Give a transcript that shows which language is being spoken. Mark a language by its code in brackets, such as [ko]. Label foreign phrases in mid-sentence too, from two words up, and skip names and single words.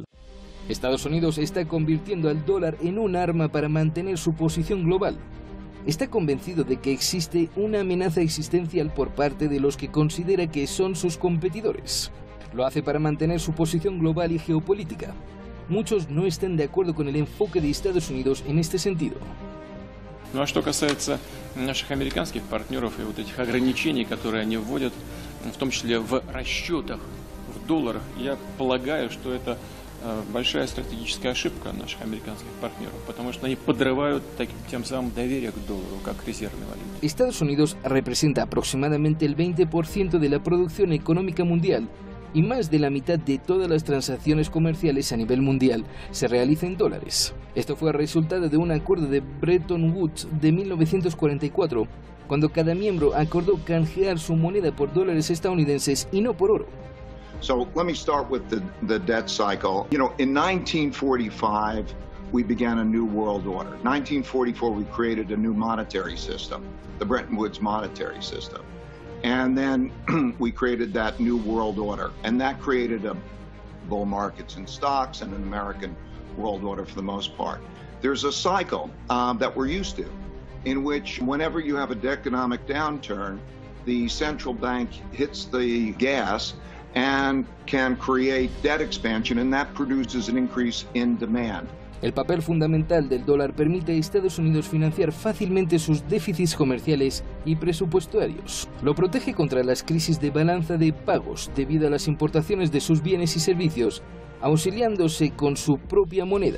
[es] Estados Unidos está convirtiendo al dólar en un arma para mantener su posición global. Está convencido de que existe una amenaza existencial por parte de los que considera que son sus competidores. Lo hace para mantener su posición global y geopolítica. Muchos no están de acuerdo con el enfoque de Estados Unidos en este sentido. [ru] Ну а что касается наших американских партнеров и вот этих ограничений, которые они вводят, в том числе в расчетах в долларах, я полагаю, что это большая стратегическая ошибка наших американских партнеров, потому что они подрывают тем самым доверие к доллару как резервной валюте. [es] Estados Unidos representa aproximadamente el 20% de la producción económica mundial y más de la mitad de todas las transacciones comerciales a nivel mundial se realiza en dólares. Esto fue resultado de un acuerdo de Bretton Woods de 1944, cuando cada miembro acordó canjear su moneda por dólares estadounidenses y no por oro. [en] So let me start with the debt cycle. You know, in 1945, we began a new world order. 1944, we created a new monetary system, the Bretton Woods monetary system. And then we created that new world order, and that created a bull markets in stocks and an American world order for the most part. There's a cycle that we're used to, in which whenever you have an economic downturn, the central bank hits the gas and can create debt expansion, and that produces an increase in demand. [es] El papel fundamental del dólar permite a Estados Unidos financiar fácilmente sus déficits comerciales y presupuestarios. Lo protege contra las crisis de balanza de pagos debido a las importaciones de sus bienes y servicios, auxiliándose con su propia moneda.